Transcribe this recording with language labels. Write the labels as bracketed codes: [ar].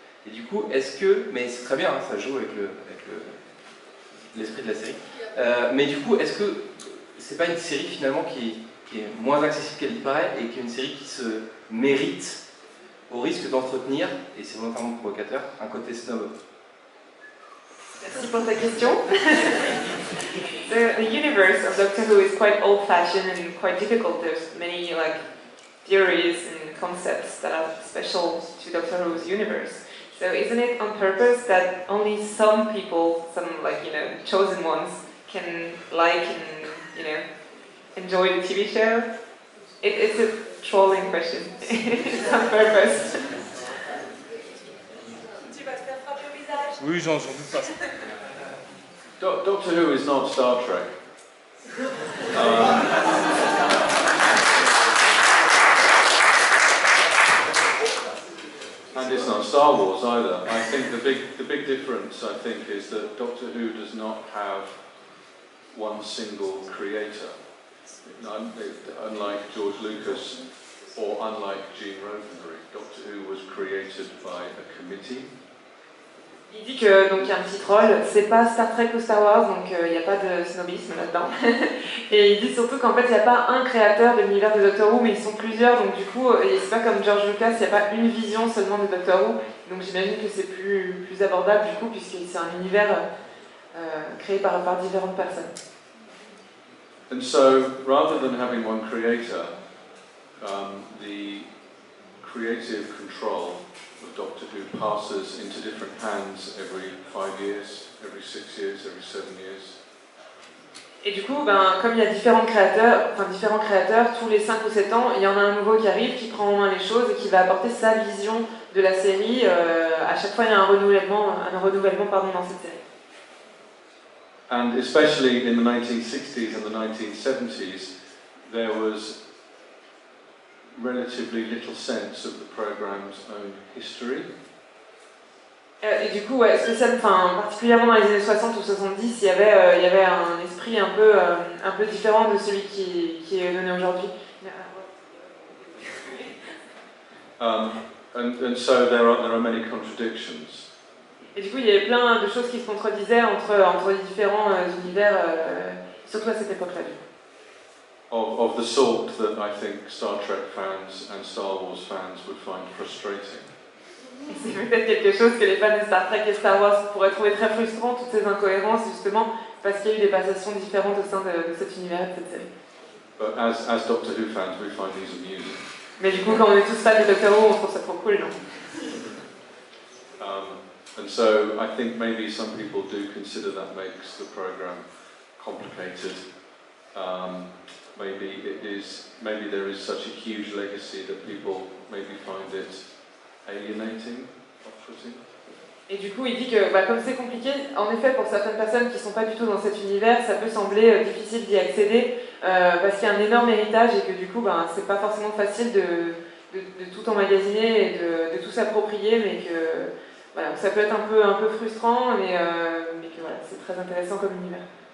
[fr] Et du coup, mais c'est très bien, hein, ça joue avec l'esprit de la série. Mais du coup, est-ce que c'est pas une série finalement qui est moins accessible qu'elle y paraît et qui est une série qui se mérite au risque d'entretenir, et c'est volontairement provocateur, un côté snob? Merci pour ta question. [en] The universe of Doctor Who is quite old-fashioned and quite difficult. There's many theories and concepts that are special to Doctor Who's universe. So isn't it on purpose that only some people, some chosen ones, can and enjoy the TV show? It's a trolling question. It's on purpose. [fr] Oui, j'en doute pas. [en] Doctor Who is not Star Trek. And it's not Star Wars either. I think the big difference, I think, is that Doctor Who does not have one single creator. Unlike George Lucas or unlike Gene Roddenberry, Doctor Who was created by a committee. [fr] Il dit que donc il y a un petit troll, c'est pas Star Trek ou Star Wars, donc il n'y a pas de snobisme là-dedans. Et il dit surtout qu'en fait il n'y a pas un créateur de l'univers de Doctor Who, mais ils sont plusieurs, donc du coup c'est pas comme George Lucas, il n'y a pas une vision seulement de Doctor Who, donc j'imagine que c'est plus abordable du coup, puisque c'est un univers créé par différentes personnes. [en] And so, rather than having one creator, the creative control of Doctor Who passes into different hands every 5 years, every 6 years, every 7 years. [fr] Et du coup, comme il y a différents créateurs, tous les 5 ou 7 ans, il y en a un nouveau qui arrive, qui prend en main les choses et qui va apporter sa vision de la série. À chaque fois, il y a un renouvellement dans cette série. [en] And especially in the 1960s and the 1970s, there was relatively little sense of the programme's own history. [fr] Et du coup, particulièrement dans les années 60 ou 70, il y avait un esprit un peu différent de celui qui est donné aujourd'hui. [en] And so there are many contradictions. [fr] Et du coup, il y avait plein de choses qui se contredisaient entre les différents univers, surtout à cette époque-là. [en] Of the sort that I think Star Trek fans and Star Wars fans would find frustrating. [fr] C'est peut-être quelque chose que les fans de Star Trek et Star Wars pourraient trouver très frustrant, toutes ces incohérences, justement, parce qu'il y a eu des passations différentes au sein de cet univers et de cette série. [en] But as Doctor Who fans, we find these amusing. [fr] Mais du coup, quand on est tous fans de Doctor Who, on trouve ça trop cool, non? [en] And so I think maybe some people do consider that makes the programme complicated. Maybe there is such a huge legacy that people maybe find it alienating, off-putting. [fr] Et du coup, il dit que comme c'est compliqué, en effet, pour certaines personnes qui ne sont pas du tout dans cet univers, ça peut sembler difficile d'y accéder parce qu'il y a un énorme héritage et que du coup, c'est pas forcément facile de tout emmagasiner et de tout s'approprier, mais que ça peut être un peu frustrant, mais que c'est très intéressant comme univers.